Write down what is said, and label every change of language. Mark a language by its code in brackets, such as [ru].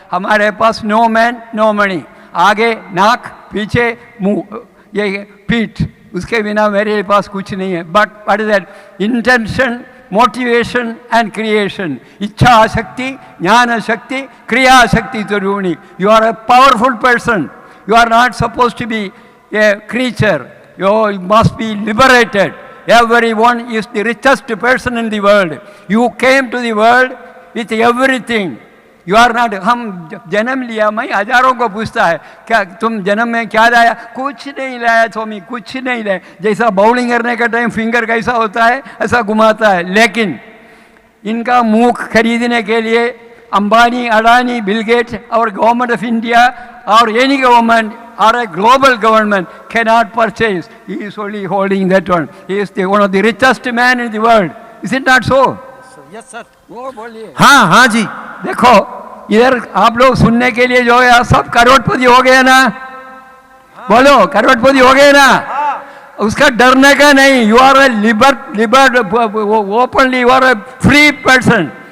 [hi] हमारे पास [en] no man no money, [hi] आगे नाक पीछे मुंह ये पीठ, उसके बिना मेरे पास कुछ नहीं है। [en] But what is that? Intention, motivation and creation. [hi] इच्छा शक्ति, ज्ञान शक्ति, क्रिया शक्ति जरूरी। [en] You are a powerful person, you are not suppose to be a creature, you must be liberated. Everyone is the richest person in the world. You came to the world with everything. You are not, [hi] हम जन्म लिया, मैं हजारों को पूछता है क्या तुम जन्म में क्या लाया? कुछ नहीं लाया स्वामी, कुछ नहीं लाया। जैसा बाउलिंग करने का टाइम फिंगर कैसा होता है ऐसा घुमाता है। लेकिन इनका मुख खरीदने के लिए अंबानी, अडानी, बिल गेट्स और गवर्नमेंट ऑफ इंडिया और any government [en] or a global government cannot purchase. He is only holding that one. He is one of the richest man in the world. Is it not so? Yes sir. [hi] वो बोलिए। हाँ हाँ जी। देखो इधर आप लोग सुनने के लिए जो है सब करोड़पति हो गए ना, बोलो करोड़पति हो गए ना। उसका डरने का नहीं। [en] You are a liberated openly, you are a free person.